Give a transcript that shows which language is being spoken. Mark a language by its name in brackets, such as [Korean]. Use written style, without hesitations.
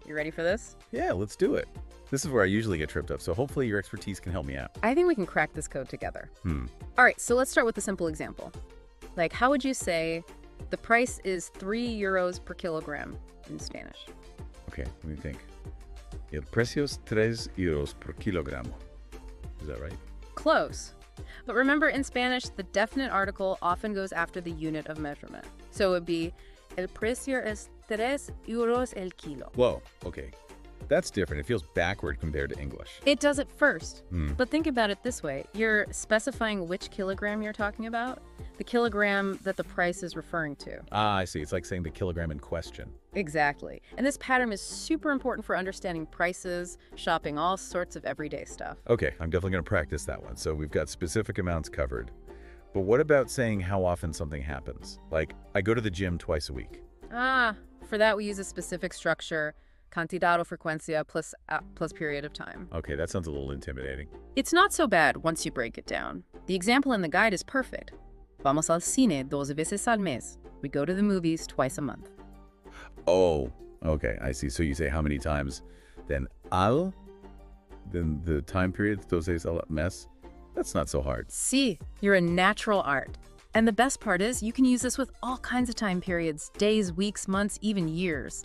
[English] You ready for this? Yeah, let's do it. This is where I usually get tripped up, so hopefully your expertise can help me out. I think we can crack this code together. All right, so let's start with a simple example. Like, how would you say the price is 3 euros per kilogram in Spanish? Okay, let me think. [Spanish] El precio es 3 euros por kilogramo. [English] Is that right? Close. But remember, in Spanish, the definite article often goes after the unit of measurement. [Spanish] So it would be, el precio es 3 euros el kilo. [English] Whoa, okay. That's different. It feels backward compared to English. It does it first. But think about it this way. You're specifying which kilogram you're talking about, the kilogram that the price is referring to. Ah, I see. It's like saying the kilogram in question. Exactly. And this pattern is super important for understanding prices, shopping, all sorts of everyday stuff. Okay, I'm definitely going to practice that one. So we've got specific amounts covered. But what about saying how often something happens? Like, I go to the gym twice a week. For that we use a specific structure, [Spanish] cantidad o frecuencia [English] plus period of time. Okay, that sounds a little intimidating. It's not so bad once you break it down. The example in the guide is perfect. [Spanish] Vamos al cine 2 veces al mes. [English] We go to the movies twice a month. Oh, okay, I see. So you say how many times, then al, then the time period, [Spanish] 2 veces al mes. [English] That's not so hard. See, you're a natural art. And the best part is you can use this with all kinds of time periods, days, weeks, months, even years.